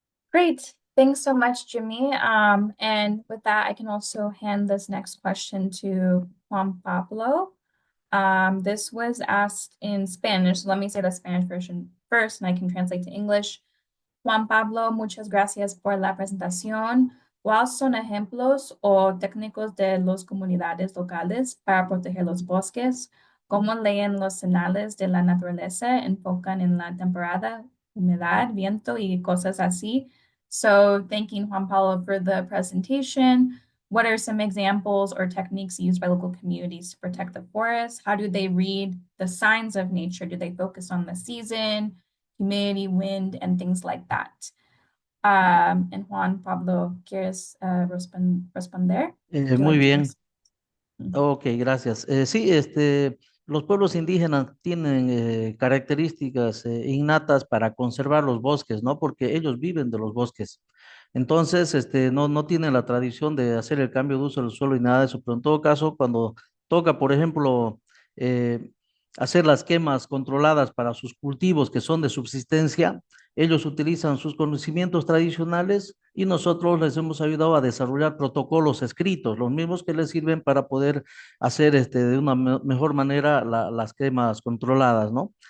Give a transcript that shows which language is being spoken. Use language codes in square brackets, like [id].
[en] Great. Thanks so much, Jimmy. And with that, I can also hand this next question to Juan Pablo. This was asked in Spanish. So let me say the Spanish version first, and I can translate to English. [es] Juan Pablo, muchas gracias por la presentación. ¿Cuáles son ejemplos o técnicos de las comunidades locales para proteger los bosques? ¿Cómo leen los señales de la naturaleza? ¿Enfocan en la temporada, humedad, viento y cosas así? [en] So thanking Juan Pablo for the presentation. What are some examples or techniques used by local communities to protect the forest? How do they read the signs of nature? Do they focus on the season, humidity, wind, and things like that? [es] And Juan Pablo, ¿quieres responder? [en] Would you [es] Muy [en] like to [es] bien. [en] respond? [es] Ok, gracias. Sí, los pueblos indígenas tienen características innatas para conservar los bosques, ¿no? Porque ellos viven de los bosques. Entonces, no tienen la tradición de hacer el cambio de uso del suelo y nada de eso, pero en todo caso, cuando toca, por ejemplo, eh, hacer las quemas controladas para sus cultivos que son de subsistencia, ellos utilizan sus conocimientos tradicionales y nosotros les hemos ayudado a desarrollar protocolos escritos, los mismos que les sirven para poder hacer de una mejor manera las quemas controladas, ¿no?